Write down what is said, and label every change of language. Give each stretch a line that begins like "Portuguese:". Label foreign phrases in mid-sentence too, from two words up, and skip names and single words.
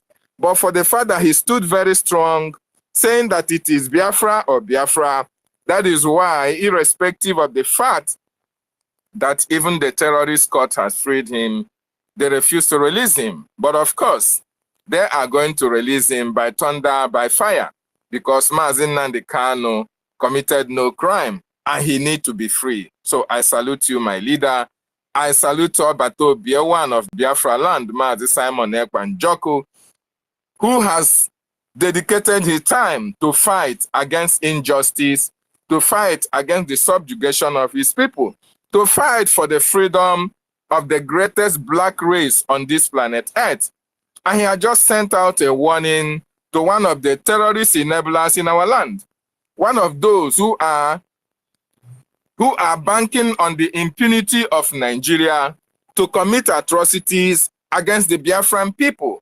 English: But for the fact that he stood very strong, saying that it is Biafra or Biafra, that is why, irrespective of the fact that even the terrorist court has freed him, they refuse to release him. But of course, they are going to release him by thunder, by fire, because Mazi Nnamdi Kanu committed no crime and he need to be free. So I salute you, my leader. I salute Obato Biewan of Biafra land, Mazi Simon Ekwanjoku, who has dedicated his time to fight against injustice, to fight against the subjugation of his people, to fight for the freedom of the greatest black race on this planet Earth. And he had just sent out a warning to one of the terrorist enablers in our land, one of those who are banking on the impunity of Nigeria to commit atrocities against the Biafran people.